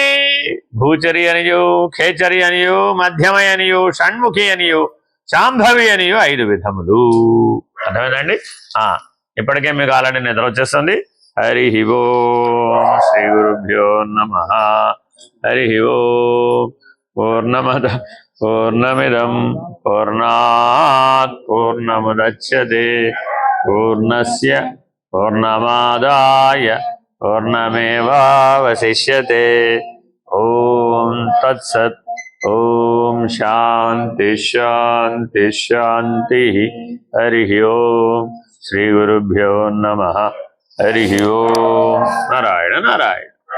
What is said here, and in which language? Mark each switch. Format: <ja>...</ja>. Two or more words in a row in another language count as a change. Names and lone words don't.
<te>భూచరి అనియు, ఖేచరి అనియు, మధ్యమై అనియు, షణ్ముఖి అనియు, శాంభవి అనియు 5 విధములు. అర్థమైందండి? ఇప్పటికే మీకు ఆల్రెడీ నిద్ర వచ్చేస్తుంది.</te> <sa>హరి ఓం శ్రీ గురుభ్యో నమః. హరి ఓం. పూర్ణమద పూర్ణమిదం పూర్ణాత్ పూర్ణముదచ్యతే పూర్ణస్య పూర్ణమాదాయ పూర్ణమేవావశిష్యతే. ఓం తత్సత్. ఓం శాంతి శాంతి శాంతి. హరి ఓం. శ్రీ గురుభ్యో నమః. హరి ఓం. నారాయణ నారాయణ.</sa>